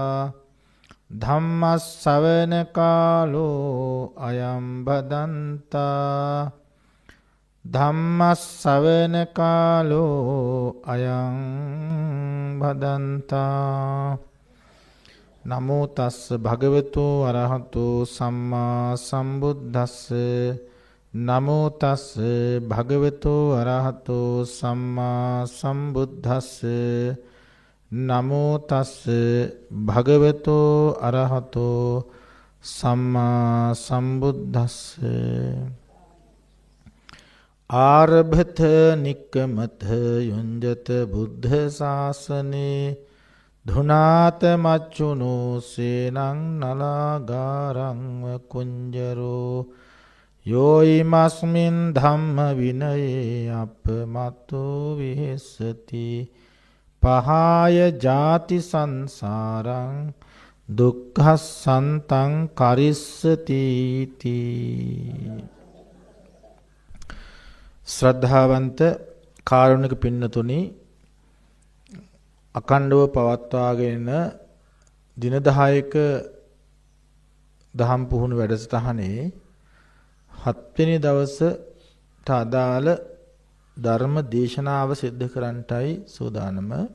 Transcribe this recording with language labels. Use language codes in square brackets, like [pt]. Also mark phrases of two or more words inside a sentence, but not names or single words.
[pi] धम्मस्सवන कालो अयं भदन्ता धम्मस्सवන कालो अयं भदन्ता नमो तस् भगवतो अरहतो सम्मा सम्बुद्धस्स नमो तस् भगवतो अरहतो सम्मा सम्बुद्धस्स नमो तस् भगवतो अरहतो सम्मा सम्बुद्धस्स आरभथ निक्कमथ युञ्जत बुद्ध शासने धुनात मच्चुनो सेनं नलागारं कुञ्जरो योऽयमस्मिन् धम्म विनये अपमत्तो विहसति पहाय जाति संसारं दुःखसन्तं करिष्यति इति [si] श्रद्धावंत කාරුණික පින්නතුනි අකණ්ඩව පවත්වාගෙන දින 10ක දහම් පුහුණු වැඩසටහනේ 7 වෙනි දවසට අදාළ ධර්ම දේශනාව සිද්ධ කරන්නටයි සූදානම.